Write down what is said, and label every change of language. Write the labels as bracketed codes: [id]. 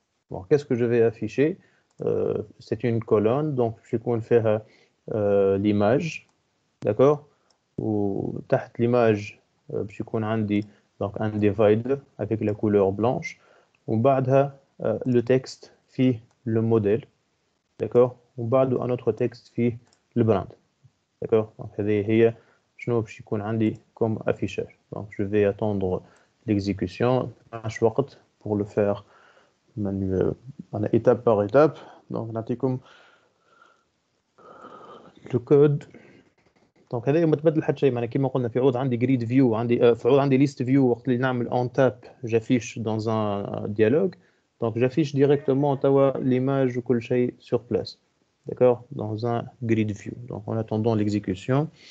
[fr] Bon, qu'est-ce que je vais afficher? C'est une colonne, donc je vais faire l'image, d'accord? Ou [ar] تحت [fr] l'image [ar] باش يكون عندي [fr] donc un divider avec la couleur blanche. [ar] وبعدها [fr] le texte [ar] فيه [fr] le modèle, d'accord? [ar] وبعده [fr] un autre texte [ar] فيه [fr] le brand, d'accord? [ar] Donc هذه هي شنو باش يكون عندي [fr] comme affichage. Donc je vais attendre l'exécution [ar] ماش وقت [fr] pour le faire manuel, étape par étape. Donc [ar] نعطيكم [fr] le code. [ar] دونك هذا ما تبدل حتى شيء. معناها كيما قلنا في عوض عندي جريد فيو عندي في عوض عندي ليست فيو وقت اللي نعمل اون تاب جافيش [fr] dans un dialogue. Donc j'affiche directement [ar] توا [fr] l'image [ar] وكل شيء [fr] sur place. D'accord? Dans un grid view. Donc en attendant l'exécution.